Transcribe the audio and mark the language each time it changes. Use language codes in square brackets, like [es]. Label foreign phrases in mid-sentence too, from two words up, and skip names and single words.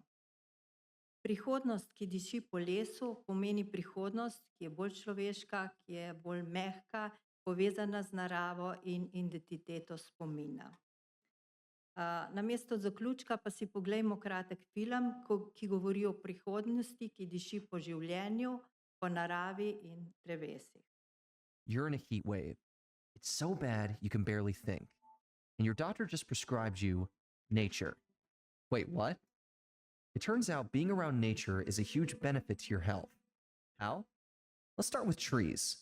[sl] Prihodnost, ki diši po lesu, pomeni prihodnost, ki je bolj človeška, ki je bolj mehka, povezana z naravo in identiteto spomina. Namesto zaključka pa si poglejmo kratek film, ki govori o prihodnosti, ki diši po življenju, po naravi in drevesih. [en] You're in a heat wave. It's so bad you can barely think. And your doctor just prescribed you nature. Wait, what? It turns out being around nature is a huge benefit to your health. How? Let's start with trees.